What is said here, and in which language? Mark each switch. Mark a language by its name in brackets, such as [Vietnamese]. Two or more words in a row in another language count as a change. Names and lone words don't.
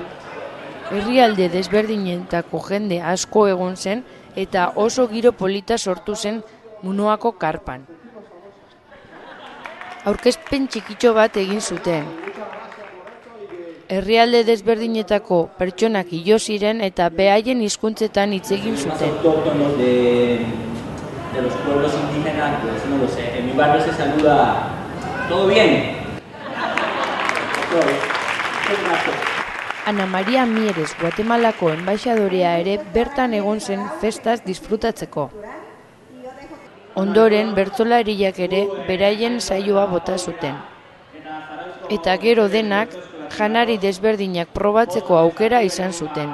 [Basque] Herrialde desberdinetako jende asko egon zen eta oso giro polita sortu zen Munoako karpan. Aurkezpen txikitxo bat egin zuten. Herrialde desberdinetako pertsonak hilo ziren eta behaien hizkuntzetan hitz egin zuten. [Spanish] De los pueblos indígenas, pues no lo sé, en mi barrio se saluda ¿todo bien? [Basque] Ana Maria Mieres Guatemalako enbaixadorea ere bertan egon zen festaz disfrutatzeko. Ondoren bertsolariak ere beraien saioa bota zuten. Eta gero denak janari desberdinak probatzeko aukera izan zuten.